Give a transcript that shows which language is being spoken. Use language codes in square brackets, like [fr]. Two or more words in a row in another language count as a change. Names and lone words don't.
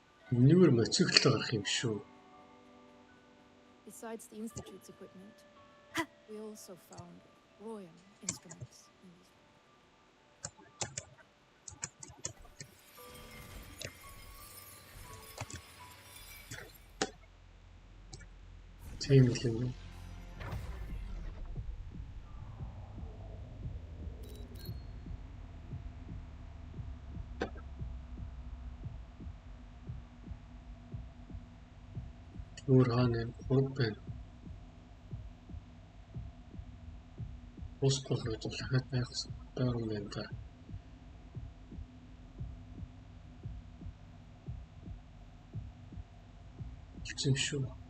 [mn] Энэгээр моцикл гарах юм шүү. [en] Besides the Institute's equipment, we also found royal instruments in these. [mn] Тийм л юм. Өөр хаана хурд байна. Ус болох дахиад байх байгаа юм байна та. Хэцүү шүү.